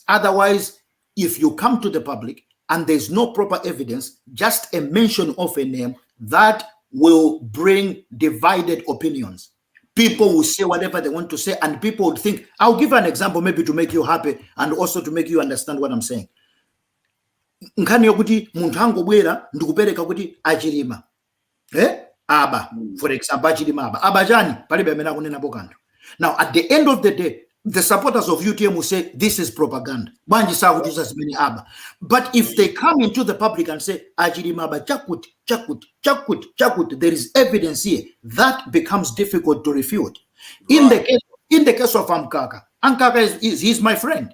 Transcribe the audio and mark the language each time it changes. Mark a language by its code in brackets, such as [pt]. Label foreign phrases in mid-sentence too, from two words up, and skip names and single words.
[en] Otherwise, if you come to the public and there's no proper evidence, just a mention of a name, that will bring divided opinions. People will say whatever they want to say, and people would think, I'll give an example maybe to make you happy and also to make you understand what I'm saying. [ny] Nkhani yokuti munthu angobwera ndikupereka kuti achilima. [en] Aba, for example, [ny] achilima aba chani palibe amene akunenapo kanthu. [en] Now, at the end of the day, the supporters of UTM will say this is propaganda. But if they come into the public and say [ny] Ajirimaba chakut, [en] there is evidence here, that becomes difficult to refute. In the case of Amkaka he's my friend.